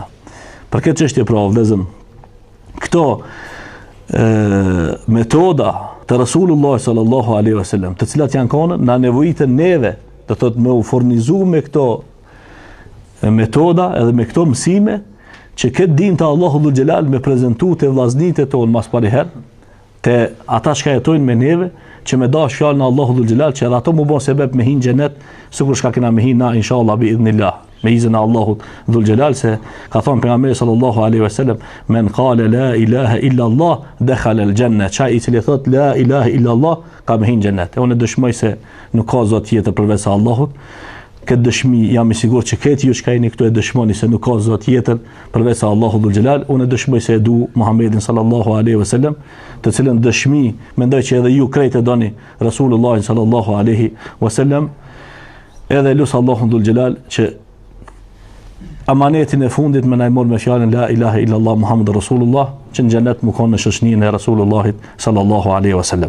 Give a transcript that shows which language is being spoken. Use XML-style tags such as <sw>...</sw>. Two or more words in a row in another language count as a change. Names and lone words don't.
<sq>Për këtë çështje pra vëllezër, këto metoda të Rasulullah</sq> <ar>صلى الله عليه وسلم,</ar> <sq>të cilat janë kanë na nevojitën neve, do thot me u furnizu me këto metoda edhe me këto mësime, që këtë din të Allahu</sq> <ar>ذو الجلال</ar> <sq>me prezantu te vllaznitë tonë mas pari herë, te ata që jetojnë me neve, që me dash fjalën e Allahu</sq> <ar>ذو الجلال,</ar> <sq>që edhe ato mu bon sebeb me hin xhenet, sikur shka kena me hin na</sq> <ar>إن شاء الله بإذن الله.</ar> <sq>Me izin e Allahut</sq> <ar>ذو الجلال,</ar> <sq>se ka thonë pejgamberi</sq> <ar>صلى الله عليه وسلم, من قال لا إله إلا الله دخل الجنة,</ar> <sq>çai i cili thot</sq> <ar>لا إله إلا الله</ar> <sq>ka me hin xhenet. Unë dëshmoj se nuk ka zot tjetër përveç Allahut. Këtë dëshmi jam i sigurt që këtë ju që jeni këtu e dëshmoni se nuk ka zot tjetër përveç Allahut</sq> <ar>ذو الجلال.</ar> <sq>Unë dëshmoj se e du Muhammedin</sq> <ar>صلى الله عليه وسلم,</ar> <sq>të cilën dëshmi mendoj që edhe ju krejt e doni Rasulullah</sq> <ar>صلى الله عليه وسلم.</ar> <sq>Edhe lusë Allahun</sq> <ar>ذو الجلال</ar> <sq>që amanetin e fundit me najmor me fjalën</sq> <ar>لا إله إلا الله محمد رسول الله,</ar> <sq>që në xhenet më konë në shoqërinë e Rasulullahit</sq> <ar>صلى الله عليه وسلم.</ar>